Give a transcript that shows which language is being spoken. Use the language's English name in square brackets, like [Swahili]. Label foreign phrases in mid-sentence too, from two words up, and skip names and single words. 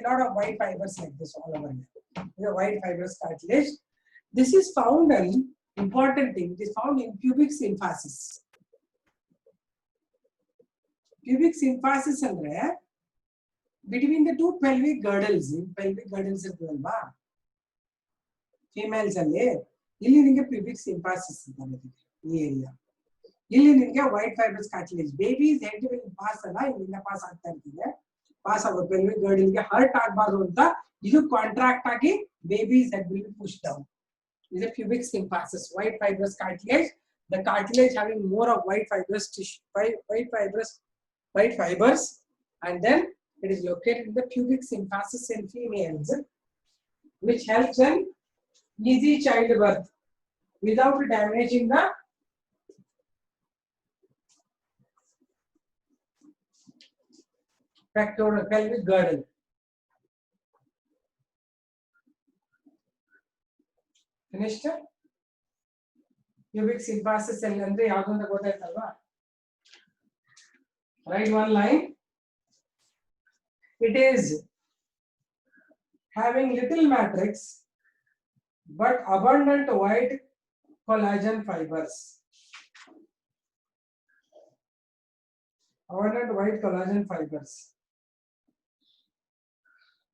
[English] Lot of white fibers like this all over here. The white fibrous cartilage. This is found in, important thing, it is found in pubic symphysis. Pubic symphysis [Kannada] andre [English] between the two pelvic girdles, pelvic girdles [Kannada] ಇರ್ತದಲ್ವಾ ಫೀಮೇಲ್ಸ್ ಅಲ್ಲಿ ಇಲ್ಲಿ ನಿಮಗೆ [English] pubic symphysis [Kannada] ಇರುತ್ತೆ ಈ ಏರಿಯಾ ಇಲ್ಲಿ ನಿಮಗೆ [English] white fibrous cartilage baby's head will pass [Kannada] ಅಲ್ಲ ಇಲ್ಲಿಂದ ಪಾಸ್ ಆಗ್ತಾ ಇರ್ತದೆ ಪಾಸ್ ಆಗೋ [English] pelvic girdle [Kannada] ಗೆ ಹರ್ಟ್ ಆಗಬಾರದು ಅಂತ ಇದು ಕಾಂಟ್ರಾಕ್ಟ್ ಆಗಿ [English] baby's head will push down is a pubic symphysis white fibrous cartilage the cartilage having more of white fibrous tissue white fibers and then it is located in the pubic symphysis in females which helps in easy childbirth without damaging the pectoral pelvic girdle. Finished? Pubic symphysis [Kannada] ಅಂದ್ರೆ ಯಾವುದು ಅಂತ ಗೊತ್ತಾಯ್ತಲ್ವಾ? [English] Write one line. It is having little matrix but abundant white collagen fibers. Abundant white collagen fibers.